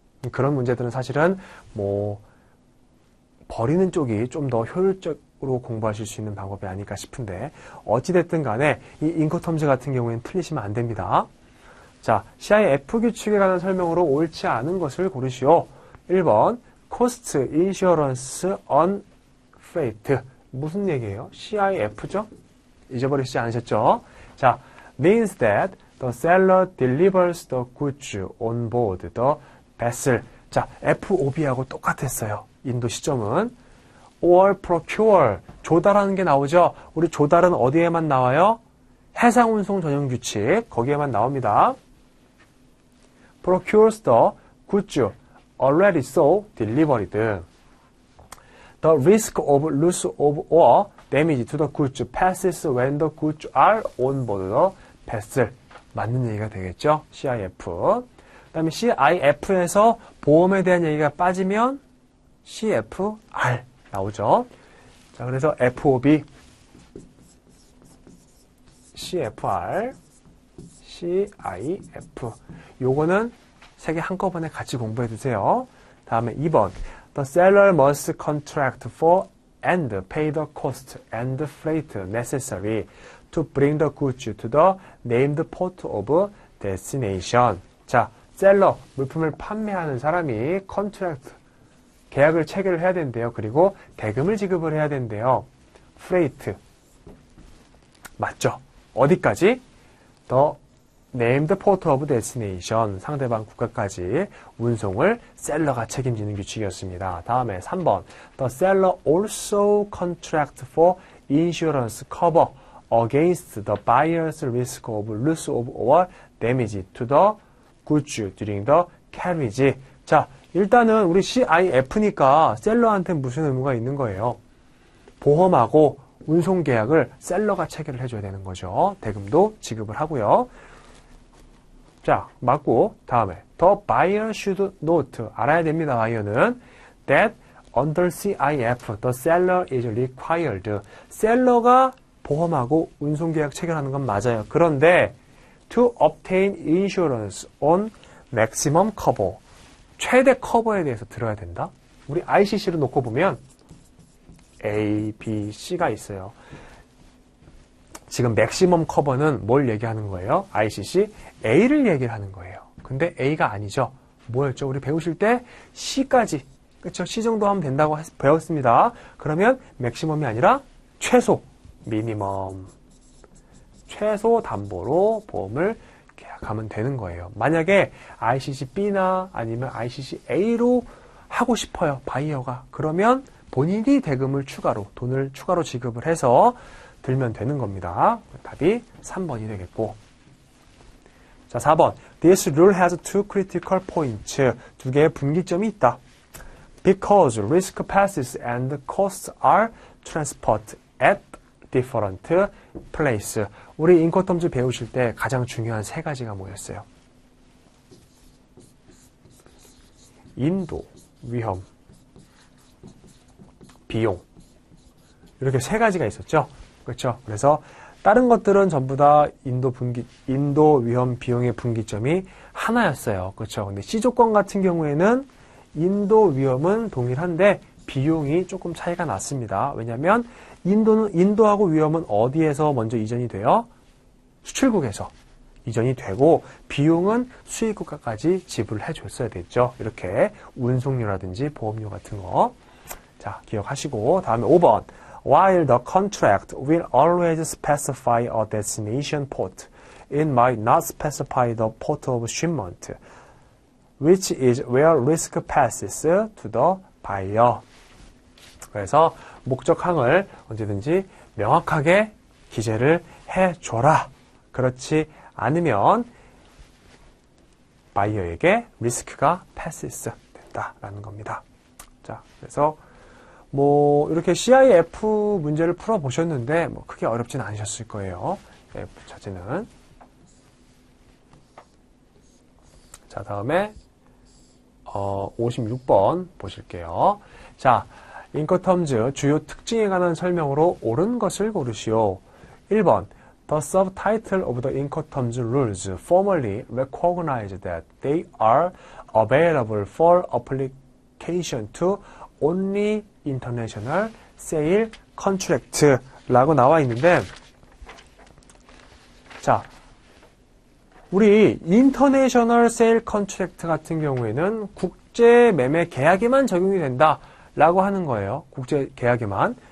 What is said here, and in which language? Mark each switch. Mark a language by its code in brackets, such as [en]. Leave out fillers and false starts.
[ko] 그런 문제들은 사실은 뭐 버리는 쪽이 좀 더 효율적으로 공부하실 수 있는 방법이 아닐까 싶은데 어찌됐든 간에 이 인코텀즈 같은 경우에는 틀리시면 안 됩니다. 자, CIF 규칙에 관한 설명으로 옳지 않은 것을 고르시오. 1번 Cost Insurance on Freight 무슨 얘기예요? CIF죠? 잊어버리시지 않으셨죠? [en] 자, means that the seller delivers the goods on board the vessel. [ko] 자, FOB하고 똑같았어요. 인도 시점은. [en] or procure, [ko] 조달하는 게 나오죠? 우리 조달은 어디에만 나와요? 해상운송 전용 규칙, 거기에만 나옵니다. [en] procures the goods already so delivered. The risk of loss of or damage to the goods passes when the goods are on board the vessel. [ko] 맞는 얘기가 되겠죠? CIF. 그 다음에 CIF에서 보험에 대한 얘기가 빠지면 CFR 나오죠. 자, 그래서 FOB, CFR, CIF. 요거는 세 개 한꺼번에 같이 공부해 두세요. 다음에 2번. [en] The seller must contract for and pay the cost and freight necessary to bring the goods to the named port of destination. [ko] 자, 셀러, 물품을 판매하는 사람이 contract, 계약을 체결을 해야 된대요. 그리고 대금을 지급을 해야 된대요. freight, 맞죠? 어디까지? [en] The named port of destination, [ko] 상대방 국가까지 운송을 셀러가 책임지는 규칙이었습니다. 다음에 3번. [en] The seller also contract for insurance cover against the buyer's risk of loss of or damage to the goods during the carriage. [ko] 자, 일단은 우리 CIF니까 셀러한테 무슨 의무가 있는 거예요? 보험하고 운송 계약을 셀러가 체결을 해줘야 되는 거죠. 대금도 지급을 하고요. 자, 맞고 다음에 [en] The buyer should note, [ko] 알아야 됩니다. [en] buyer는 that under CIF the seller is required. [ko] 셀러가 보험하고 운송계약 체결하는 건 맞아요. 그런데 [en] to obtain insurance on maximum cover, [ko] 최대 커버에 대해서 들어야 된다. 우리 ICC로 놓고 보면 A, B, C가 있어요. 지금 맥시멈 커버는 뭘 얘기하는 거예요? ICC A를 얘기를 하는 거예요. 근데 A가 아니죠. 뭐였죠? 우리 배우실 때 C까지, 그렇죠? C 정도 하면 된다고 배웠습니다. 그러면 맥시멈이 아니라 최소, 미니멈, 최소 담보로 보험을 계약하면 되는 거예요. 만약에 ICC B나 아니면 ICC A로 하고 싶어요, 바이어가. 그러면 본인이 대금을 추가로, 돈을 추가로 지급을 해서 들면 되는 겁니다. 답이 3번이 되겠고. 자, 4번. [en] This rule has two critical points. [ko] 두 개의 분기점이 있다. [en] Because risk passes and costs are transport at different place. [ko] 우리 인코텀즈 배우실 때 가장 중요한 세 가지가 뭐였어요? 인도, 위험, 비용. 이렇게 세 가지가 있었죠. 그렇죠? 그래서 다른 것들은 전부 다 인도, 위험, 비용의 분기점이 하나였어요. 그렇죠? 근데 C 조건 같은 경우에는 인도, 위험은 동일한데 비용이 조금 차이가 났습니다. 왜냐하면 인도하고 위험은 어디에서 먼저 이전이 돼요? 수출국에서 이전이 되고 비용은 수입국가까지 지불을 해줬어야 됐죠. 이렇게 운송료라든지 보험료 같은 거. 자, 기억하시고 다음에 5번. [en] While the contract will always specify a destination port, it might not specify the port of shipment, which is where risk passes to the buyer. [ko] 그래서 목적항을 언제든지 명확하게 기재를 해줘라. 그렇지 않으면 바이어에게 리스크가 passes 된다라는 겁니다. 자, 그래서 뭐 이렇게 CIF 문제를 풀어보셨는데 뭐 크게 어렵진 않으셨을 거예요. F 자체는. 자, 다음에 56번 보실게요. 자, 인코텀즈 주요 특징에 관한 설명으로 옳은 것을 고르시오. 1번. [en] The subtitle of the Incoterms rules formally recognize that they are available for application to only international sale contract [ko] 라고 나와 있는데, 자, 우리 international sale contract 같은 경우에는 국제 매매 계약에만 적용이 된다라고 하는 거예요. 국제 계약에만.